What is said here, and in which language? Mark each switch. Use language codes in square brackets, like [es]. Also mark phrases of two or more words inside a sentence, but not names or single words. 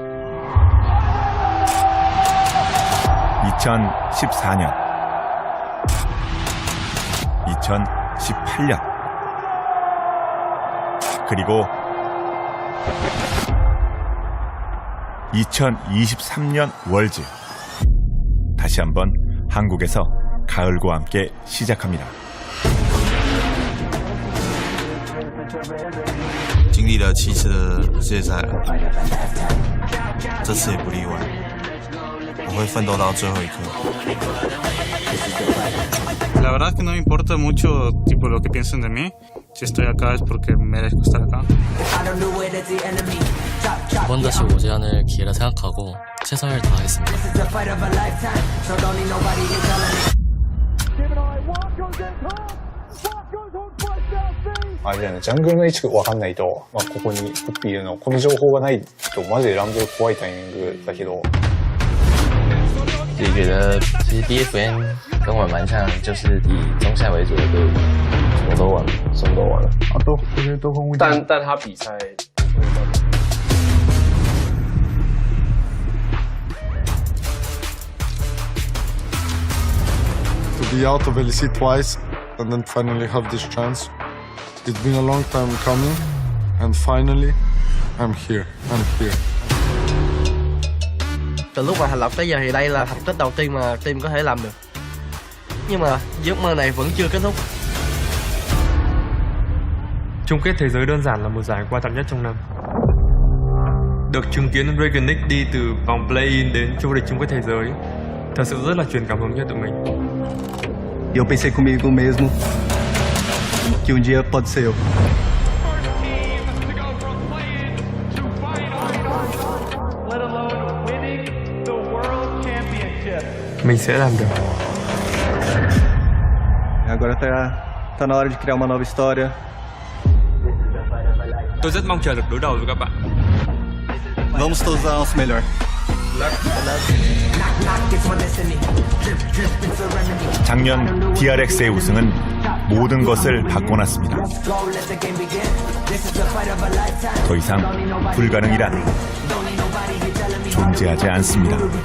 [ko] 2014년, 2018년, 그리고 2023년 월즈. 다시 한번 한국에서 가을과 함께 시작합니다. [zh] 经历了7次的世界赛了，这次也不例外。我会奋斗到最后一刻。 [es] La verdad es que no me importa mucho tipo lo que piensen de mí. Si estoy acá es porque merezco estar acá. [ko] 두 번 다시 오지 않을 기회라 생각하고 최선을 다하겠습니다. [ja] ジャングルの位置分かんないと、ここにっていうのこの情報がないとマジでランブル怖いタイミングだけど。 [zh] 自己觉得其实 DFN 跟我蛮像，就是以中下为主的队伍，什么都玩了。但他比赛。 [en] To be out of LEC twice and then finally have this chance. It's been a long time coming, and finally, I'm here. [vi] Từ lúc mà thành lập tới giờ thì đây là thành tích đầu tiên mà team có thể làm được. Nhưng mà giấc mơ này vẫn chưa kết thúc. Chung kết thế giới đơn giản là một giải quan trọng nhất trong năm. Được chứng kiến Dragon League đi từ vòng Playins đến vô địch chung kết thế giới, thật sự rất là truyền cảm hứng cho tụi mình. [pt] Eu pensei comigo mesmo que dia pode ser eu. [vi] Mình sẽ làm được. [pt] Agora tá na hora de criar uma nova história. [vi] Tôi rất mong chờ được đối đầu với các bạn. [pt] Vamos todos dar nosso melhor. [ko] 작년 DRX의 우승은 모든 것을 바꿔놨습니다. 더 이상 불가능이란 존재하지 않습니다.